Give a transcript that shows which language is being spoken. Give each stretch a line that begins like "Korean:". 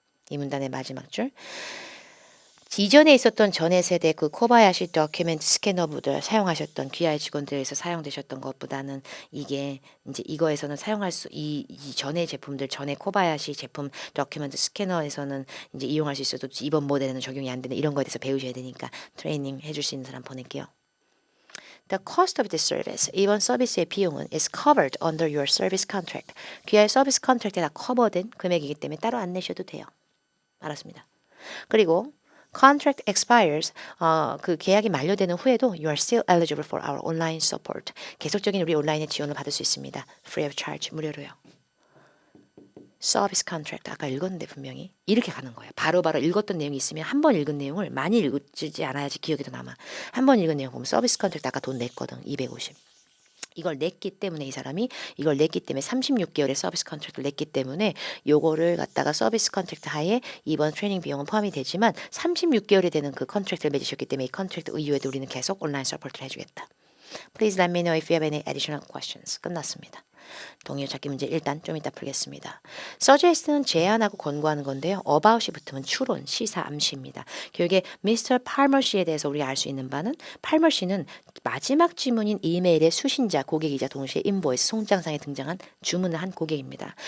Korean: 이 문단의 마지막 줄. 이전에 있었던 전에 세대 그 코바야시 도큐멘트 스캐너부들 사용하셨던 귀하의 직원들에서 사용되셨던 것보다는 이게 이제 이거에서는 사용할 이 전에 제품들 전에 코바야시 제품 도큐멘트 스캐너에서는 이제 이용할 수 있어도 이번 모델에는 적용이 안 되는 이런 거에 대해서 배우셔야 되니까 트레이닝 해줄 수 있는 사람 보낼게요.
English: The cost of this service.
Korean: 이번 서비스의 비용은
English: is covered under your service contract.
Korean: 귀하의 서비스 컨트랙트에 다 커버된 금액이기 때문에 따로 안 내셔도 돼요. 알았습니다. 그리고
English: contract expires.
Korean: 그 계약이 만료되는 후에도
English: you are still eligible for our online support.
Korean: 계속적인 우리 온라인의 지원을 받을 수 있습니다.
English: free of charge.
Korean: 무료로요. 서비스 컨트랙트 아까 읽었는데 분명히 이렇게 가는 거예요. 바로바로 읽었던 내용이 있으면 한 번 읽은 내용을 많이 읽지 않아야지 기억에도 남아. 한 번 읽은 내용 보면 서비스 컨트랙트 아까 돈 냈거든. 250. 이걸 냈기 때문에 이 사람이 이걸 냈기 때문에 36개월의 서비스 컨트랙트를 냈기 때문에 요거를 갖다가 서비스 컨트랙트 하에 이번 트레이닝 비용은 포함이 되지만 36개월이 되는 그 컨트랙트를 맺으셨기 때문에 이 컨트랙트 이후에도 우리는 계속 온라인 서포트를 해주겠다.
English: Please let me know if you have any additional questions.
Korean: 끝났습니다. 동의어 찾기 문제 일단 좀 이따 풀겠습니다. suggest는 제안하고 권고하는 건데요. about이 붙으면 추론, 시사, 암시입니다. 결국에 Mr. Palmer 씨에 대해서 우리가 알 수 있는 바는 Palmer 씨는 마지막 지문인 이메일의 수신자, 고객이자 동시에 인보이스 송장상에 등장한 주문을 한 고객입니다.